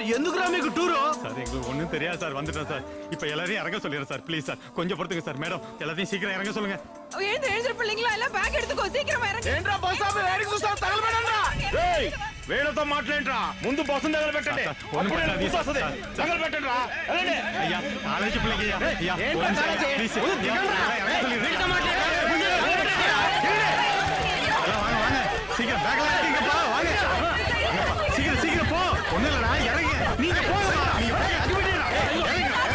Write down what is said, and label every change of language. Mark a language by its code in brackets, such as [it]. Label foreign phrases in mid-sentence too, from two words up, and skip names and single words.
[te] ఎందుకురా మీకు టూరు? [ta] சார் எங்களுக்கு ஒண்ணும் தெரியாது சார். வந்துட்டோம் சார். இப்ப எல்லாரையும் இறங்க சொல்லிடுறேன் சார். [en] please sir [ta] கொஞ்சம் பொறுத்துங்க சார். மேடம் எல்லாத்தையும் சீக்கிரம் இறங்க சொல்லுங்க. எழுந்து பிள்ளைங்களா எல்லாம் பேக் எடுத்துக்கோ. சீக்கிரமா இறங்கு. [te] ఏంట్రా బస్ ఆపి వేడికి చూస్తావు? తగలబెడండ్రా. ఏయ్ వేడతో మాట్లాడరా. ముందు బస్సును తగలబెట్టండి. [ta] ஒண்ணும் பண்ணாதீங்க சார். [te] తగలబెట్టండ్రా. వెళ్ళండి. [ta] ஐயா காலேஜ் பிள்ளைங்க ஐயா. [te] ఏంట్రా కాలేజీ? [ta] ப்ளீஸ் இறங்க சொல்லிடுறேன். வாங்க வாங்க சீக்கிரம் பேக்ல இருக்கீங்கப்பா. வாங்க சீக்கிரம் சீக்கிரம் போ. ஒண்ணும் இல்லடா இறங்க. நீங்க போங்கப்பா. நீங்க பேக் அடிபடிடா. இறங்க